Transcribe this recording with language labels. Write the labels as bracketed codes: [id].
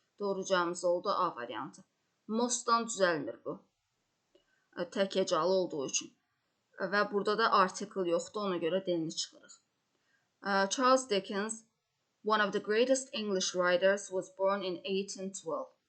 [az] Doğru cavabımız oldu A variantı. Mostdan düzəlmir bu. Təkəcalı olduğu üçün. Və burada da artikl yoxdur, ona görə D-ni çıxırıq. [en] Charles Dickens, one of the greatest English writers, was born in 1812.